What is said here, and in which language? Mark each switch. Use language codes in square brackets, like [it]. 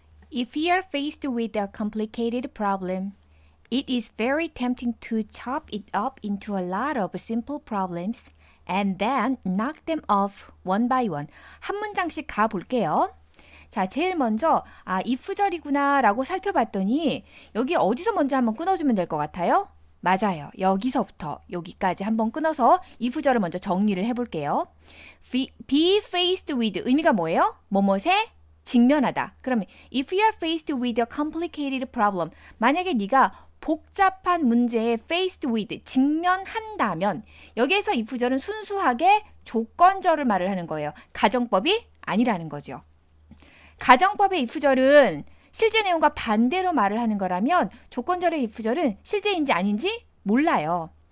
[en] If we are faced with a complicated problem, it is very tempting to chop it up into a lot of simple problems and then knock them off one by one. [ko] 한 문장씩 가볼게요. 자, 제일 먼저 if절이구나 라고 살펴봤더니 여기 어디서 먼저 한번 끊어주면 될 것 같아요? 맞아요. 여기서부터 여기까지 한번 끊어서 if절을 먼저 정리를 해볼게요. [en] Be faced with [ko] 의미가 뭐예요? 뭐뭐에 직면하다. 그러면 [en] if you are faced with a complicated problem, [ko] 만약에 네가 복잡한 문제에 [en] faced with, [ko] 직면한다면 여기에서 if절은 순수하게 조건절을 말을 하는 거예요. 가정법이 아니라는 거죠. 가정법의 if절은 실제 내용과 반대로 말을 하는 거라면 조건절의 if절은 실제인지 아닌지 몰라요.